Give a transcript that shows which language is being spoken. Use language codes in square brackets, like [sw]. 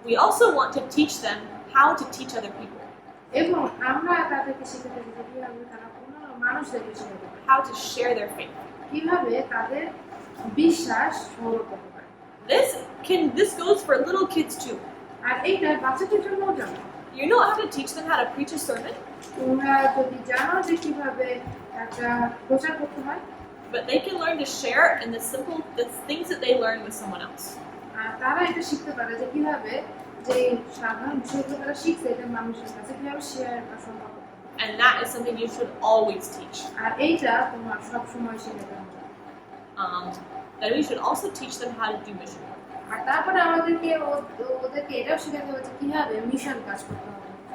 [en] We also want to teach them how to teach other people, [bn] এবং আমরা তাদেরকে শেখাতে হবে যে কিভাবে তারা অন্য মানুষদেরকে শেখাতে পারে, [en] how to share their faith. [bn] কিভাবে তাদের বিশ্বাস বড় করতে পারে। [en] This goes for little kids too. [bn] আর এইটা বাচ্চাদের জন্যও জানো, [en] You know how to teach them how to preach a sermon, [bn] তোমরা যদি জানো যে কিভাবে একটা প্রচার করতে হয়, [en] but they can learn to share in the things that they learn with someone else. [bn] আর তারা এটা শিখতে পারে যে কিভাবে যে সাধারণ বিষয়গুলো তারা শিখছে এটা মানুষের কাছে কিভাবে শেয়ার করা সম্ভব। [en] And that is something you should always teach. [bn] আর এইটা তোমার সবসময় শেখাতে হবে। [en] Then we should also teach them how to do mission work. [bn] আর তারপরে আমাদেরকে ওদেরকে এটাও শেখাতে হবে যে কিভাবে মিশন কাজ করতে হবে,